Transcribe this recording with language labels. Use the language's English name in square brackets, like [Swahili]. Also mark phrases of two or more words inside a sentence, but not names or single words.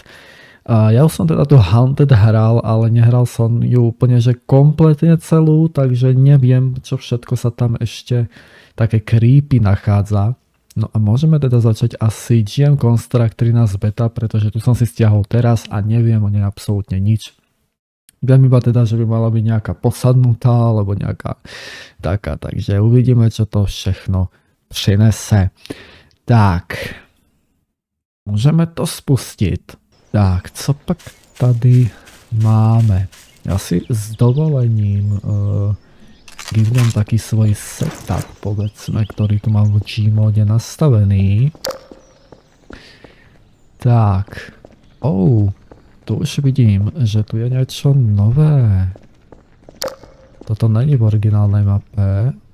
[Slovak] Ja už som teda tu Haunted hral, ale nehral som ju úplne že kompletne celú, takže neviem, čo všetko sa tam ešte také creepy nachádza. No a môžeme teda začať asi GM Construct 13 beta, pretože tu som si stiahol teraz a neviem o nej absolútne nič. Viem iba teda, že by mala byť nejaká posadnutá, alebo nejaká taká, takže uvidíme, čo to [Czech] všechno přinese. [Slovak] Tak, môžeme to spustiť. [Czech] Tak, co pak tady máme? Já si s dovolením [Slovak] givnem taký svoj setup, povedzme, ktorý tu mám v Gmode nastavený. Tak, tu už vidím, že tu je niečo nové. Toto není v originálnej mape.